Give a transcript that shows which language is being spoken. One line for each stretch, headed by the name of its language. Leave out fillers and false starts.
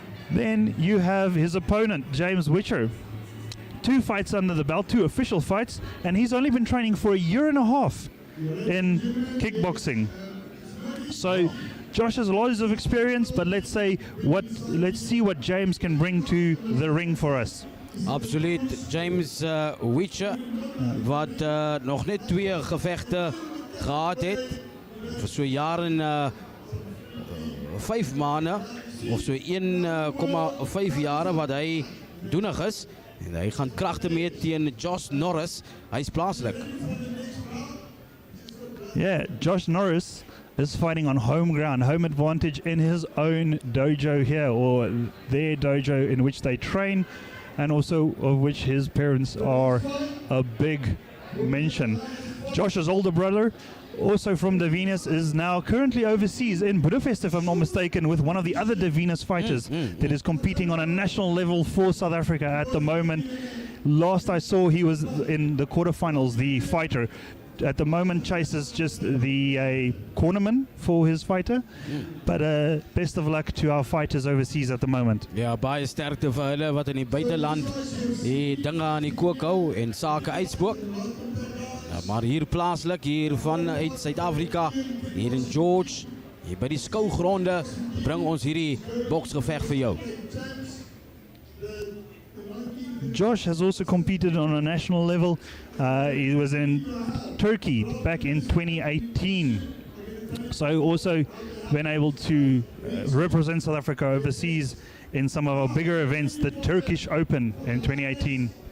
English: Then you have his opponent, James Witcher. 2 fights under the belt, 2 official fights, and he's only been training for a year and a half in kickboxing. So Josh has loads of experience, but let's see what James can bring to the ring for us.
Afrikaans: Absoluut, James Witcher wat nog net 2 gevegte gehad het vir so jaar en 5 maande of so 1,5 jare wat hy doenig is en hy gaan kragte meet teen Josh Norris. Hy's plaaslik.
English: Yeah, Josh Norris is fighting on home ground, home advantage in his own dojo here, or their dojo in which they train, and also of which his parents are a big mention. Josh's older brother, also from the Venus, is now currently overseas in Budapest, if I'm not mistaken, with one of the other De Venus fighters that is competing on a national level for South Africa at the moment. Last I saw, he was in the quarterfinals, the fighter. At the moment chases just the cornerman for his fighter, but best of luck to our fighters overseas at the moment.
Afrikaans: Ja, baie sterkte vir hulle wat in die buiteland die dinge aan die kook hou en sake uitspook. Ja, maar hier plaaslik, hier vanuit Suid-Afrika, hier in George, hier by die skougronde, bring ons hierdie boksgeveg vir jou.
English: Josh has also competed on a national level. He was in Turkey back in 2018. So also been able to represent South Africa overseas in some of our bigger events, the Turkish Open in 2018.